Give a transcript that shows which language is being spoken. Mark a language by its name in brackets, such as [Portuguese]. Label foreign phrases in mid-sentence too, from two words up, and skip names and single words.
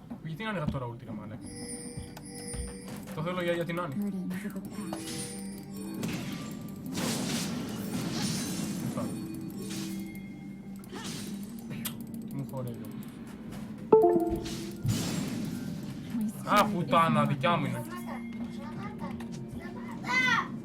[Greek] Γιατί να έλεγα τώρα ulti ρε μάνε. Το θέλω για την Άννη. [English] Burdens of the past. [Greek] Τι μου χορεύει όμως. [English] My [Greek] Α, [English] spirit is [Greek] πουτάνα, [English] not [Greek] δικιά μου είναι. Σταμάτα, σταμάτα, σταμάτα.